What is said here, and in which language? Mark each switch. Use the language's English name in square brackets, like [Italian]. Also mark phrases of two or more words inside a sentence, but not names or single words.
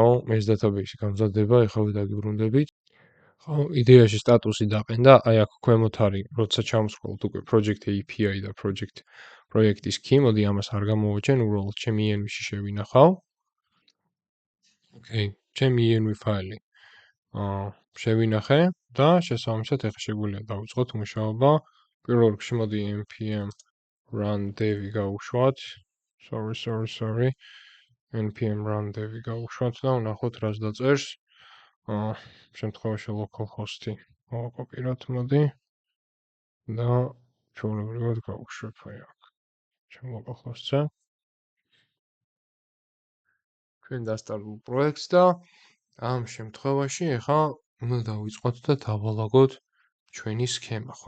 [Georgian] ეს database-ი გამზადდება, ეხლა ვიდაგიბრუნდებით. ხო, იდეაში სტატუსი დაყენდა, აი აქ ქვემოთ არის, როცა ჩამოსხვალთ უკვე [English] project API [Georgian] და project-ის key, მოდი ამას არ გამოვაჩენ, უბრალოდ ჩემი env-ში შევინახავ. ოკეი, ჩემი env ფაილი შევინახე და შესაბამისად ეხლა შეგვიძლია დავიწყოთ მუშაობა. პირველ რიგში მოდი [English] npm run dev- [Georgian] ი გავუშვათ. Sorry. [English] npm run dev- [Georgian] ი გავუშვათ და ვნახოთ რას დაწერს. შემთხვევაში localhost-ი მოვაკოპიროთ, მოდი. და ჩვეულებრივად გავუშვებ აი აქ. ჩემ localhost-ზე. ჩვენ დასტარგულ პროექტს და ამ შემთხვევაში ეხლა უნდა დავიწყოთ და დავალაგოთ ჩვენი სქემა, ხო?